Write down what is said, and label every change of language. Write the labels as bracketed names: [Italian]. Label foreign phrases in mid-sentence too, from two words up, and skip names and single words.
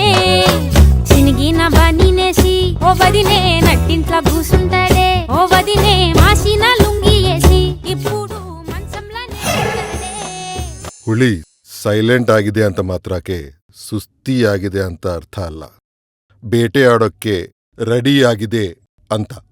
[Telugu] చినిగిన బనీనేసి ఓ వదినే నట్టింట్లా కూసుంటాడే. ఓ వదినే మాసిన లుంగి వేసి ఇప్పుడు ಮಂಚಂలా [Kannada] ಹುಳಿ ಸೈಲೆಂಟ್ ಆಗಿದೆ ಅಂತ ಮಾತ್ರಕ್ಕೆ ಸುಸ್ತಿಯಾಗಿದೆ ಅಂತ ಅರ್ಥ ಅಲ್ಲ, ಬೇಟೆ ಆಡೋಕ್ಕೆ ರೆಡಿಯಾಗಿದೆ ಅಂತ.